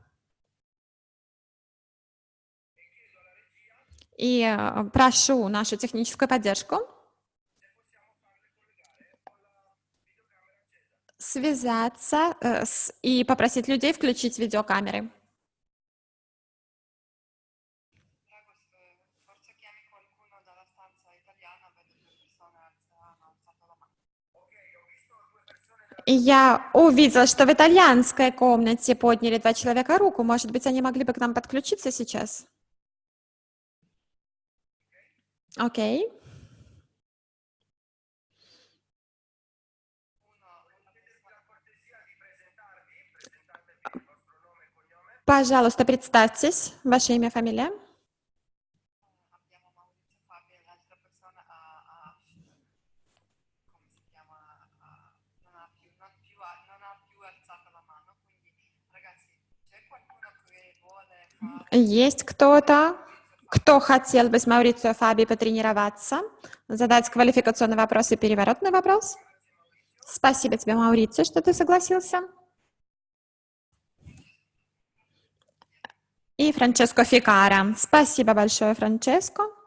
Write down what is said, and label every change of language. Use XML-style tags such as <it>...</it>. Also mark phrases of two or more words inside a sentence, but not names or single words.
<ru>И прошу нашу техническую поддержку связаться и попросить людей включить видеокамеры.</ru> <it>Forse chiami qualcuno dalla stanza italiana, vedo 2 persone hanno alzato la mano.</it> <ru>И я увидела, что в итальянской комнате подняли 2 человека руку. Может быть, они могли бы к нам подключиться сейчас? Окей. Пожалуйста, представьтесь. Ваше имя, фамилия?</ru> <it>Abbiamo Maurizio Fabi e l'altra persona come si chiama? Non ha più alzato la mano, quindi ragazzi, c'è qualcuno che vuole fare</it> <ru>Есть кто-то, кто хотел бы с Маурицио Фаби потренироваться, задать квалификационный вопрос и переворотный вопрос? Спасибо тебе, Маурицио, что ты согласился. И Франческо Фикара. Спасибо большое, Франческо.</ru>